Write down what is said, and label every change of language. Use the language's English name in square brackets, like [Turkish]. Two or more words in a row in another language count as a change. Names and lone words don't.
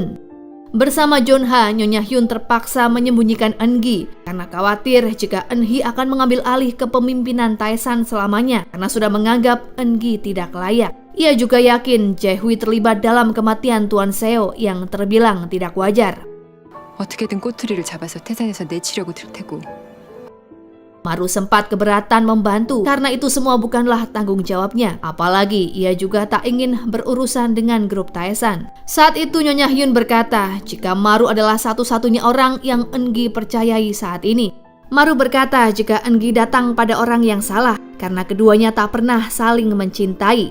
[Indonesian] Bersama Jonha, Nyonya Hyun terpaksa menyembunyikan Eun-gi karena khawatir jika Eun-hee akan mengambil alih kepemimpinan Taesan selamanya karena sudah menganggap Eun-gi tidak layak. Ia juga yakin Jae-hui terlibat dalam kematian Tuan Seo yang terbilang tidak wajar. [Korean] 어떻게든 꼬투리를 잡아서 태산에서 내치려고 들 테고. [Indonesian] Maru sempat keberatan membantu karena itu semua bukanlah tanggung jawabnya. Apalagi ia juga tak ingin berurusan dengan grup Taesan. Saat itu Nyonya Hyun berkata jika Maru adalah satu-satunya orang yang Eun-gi percayai saat ini. Maru berkata jika Eun-gi datang pada orang yang salah karena keduanya tak pernah saling mencintai.